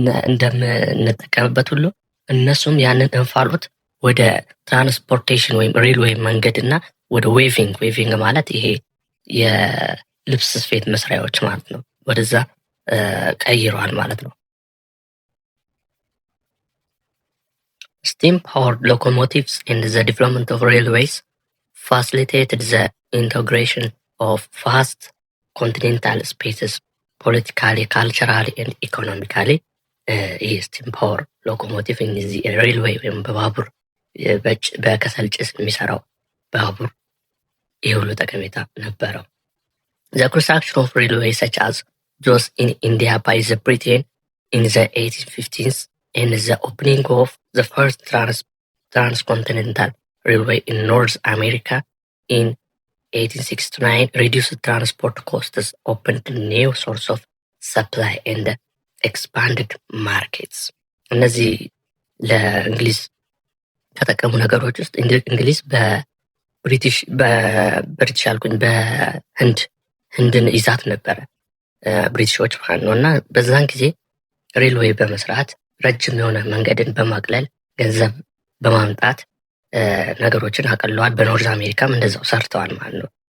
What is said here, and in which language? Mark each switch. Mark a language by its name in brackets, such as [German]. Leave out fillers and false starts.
[Amharic] እንደምንጠቀምበት ሁሉ እነሱም ያንን እንፋሎት ወደ ትራንስፖርቴሽን ወይም ሬልዌይ መንገድ እና ወደ ዌቪንግ ማለት ይሄ የልብስ ስፌት መስሪያዎች ማለት ነው፣ ወደዛ ቀይረዋል ማለት ነው። [English] Steam powered locomotives and the development of railways facilitated the integration of vast continental spaces politically, culturally and economically. [Amharic] ስቲም ፓወር ሎኮሞቲቭ እነዚህ ሬልዌይ ወይም በባቡር በከሰል ጭስ የሚሰራው ባቡር ይህ ሁሉ ጠቀሜታ ነበረው። [English] The construction of railways such as those in India by the Britain in the 1850s and the opening of the first transcontinental railway in North America in 1869 reduced transport costs, opened new source of supply and expanded markets. [Amharic] እነዚህ ለእንግሊዝ ከጠቀሙ ነገሮች ውስጥ እንግሊዝ በብሪቲሽ አልኩኝ በህንድን ይዛት ነበረ ብሪቲሾች ማለት ነው እና በዛን ጊዜ ሬልዌይ በመስራት ረጅም የሆነ መንገድን በማቅለል ገንዘብ በማምጣት ነገሮችን አቀለዋል። በኖርዝ አሜሪካም እንደዛው ሰርተዋል ማለት ነው።